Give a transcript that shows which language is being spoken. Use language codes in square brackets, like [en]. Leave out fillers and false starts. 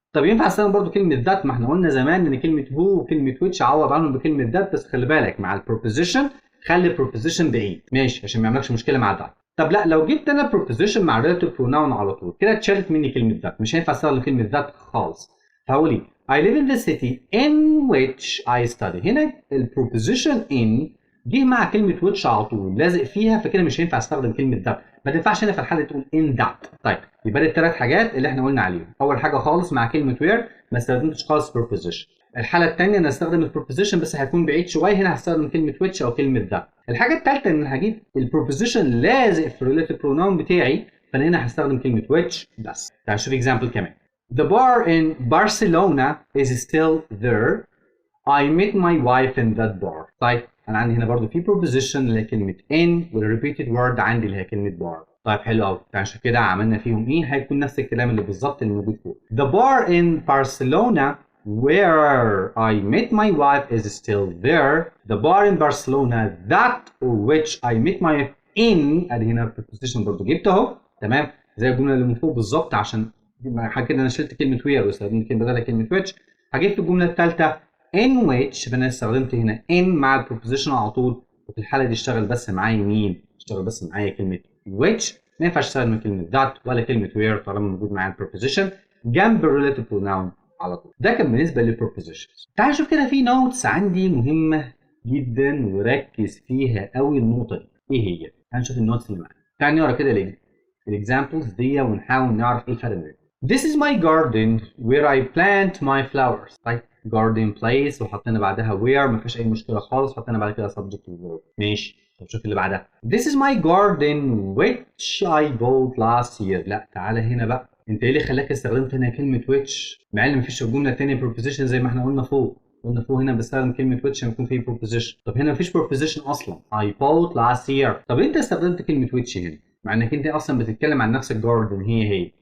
[ar] طب ينفع استخدم برضو كلمة that؟ ما احنا قلنا زمان ان كلمة who وكلمة which عوض عنهم بكلمة that، بس خلي بالك مع البروبوزيشن خلي البروبوزيشن بعيد، ماشي، عشان ما يعملكش مشكلة مع that. طب لا لو جبت انا preposition مع relative pronoun على طول كده اتشالت مني كلمه ذات، مش هينفع استخدم كلمه ذات خالص. فهقول ايه [en] I live in the city in which I study. [ar] هنا البروبوزيشن in جه مع كلمه which على طول لازق فيها، فكده مش هينفع استخدم كلمه ذات. ما تنفعش هنا في الحاله تقول in that. طيب يبقى الثلاث حاجات اللي احنا قلنا عليهم. اول حاجه خالص مع كلمه where ما استخدمتش خالص preposition. الحاله الثانيه انا هستخدم البروبوزيشن بس هيكون بعيد شويه، هنا هستخدم كلمه which او كلمه ذات. الحاجه الثالثه ان هجيب البروبوزيشن لازق في الريليتيف بروناون بتاعي، فانا هنا هستخدم كلمه which بس. تعال نشوف اكزامبل كمان. [en] The bar in Barcelona is still there. I met my wife in that bar. [ar] طيب انا عندي هنا برضو في preposition اللي هي كلمه in والrepeated word عندي اللي هي كلمه bar. طيب حلو قوي. عشان كده عملنا فيهم ايه؟ هيكون نفس الكلام اللي بالظبط اللي موجود فوق. [en] The bar in Barcelona where I met my wife is still there. The bar in Barcelona that which I met my wife in. [ar] ادي هنا preposition برضو جبته اهو. تمام؟ زي الجمله اللي من فوق بالظبط، عشان حاجه كده انا شلت كلمه where واستخدمت كلمه بدلها كلمه which. هجيب في الجمله الثالثه in which، فانا استخدمت هنا in مع البروبوزيشن على طول، وفي الحاله دي اشتغل بس معايا مين؟ اشتغل بس معايا كلمه which. ما ينفعش استخدم كلمه that ولا كلمه where طالما موجود معايا البروبوزيشن جنب الريليتيف بروناون على طول. ده كان بالنسبه للبروبوزيشنز. تعال نشوف كده في نوتس عندي مهمه جدا وركز فيها قوي النقطه دي. ايه هي؟ تعال نشوف النوتس اللي معانا. تعال نقرا كده الاكزامبلز دي ونحاول نعرف ايه الفرق بينهم. [en] This is my garden where I plant my flowers. [ar] طيب garden place وحطينا بعدها where، ما فيش اي مشكله خالص، حطينا بعد كده subjectverb. ماشي. طب شوف اللي بعدها. [en] This is my garden which I bought last year. [ar] لا تعالى هنا بقى، انت ايه اللي خلاك استخدمت هنا كلمه which مع ان ما فيش في الجمله الثانيه preposition زي ما احنا قلنا فوق. قلنا فوق هنا بستخدم كلمه which لما يكون فيه preposition. طب هنا ما فيش preposition اصلا. [en] I bought last year. [ar] طب انت استخدمت كلمه which هنا مع انك انت اصلا بتتكلم عن نفس الجاردن هي.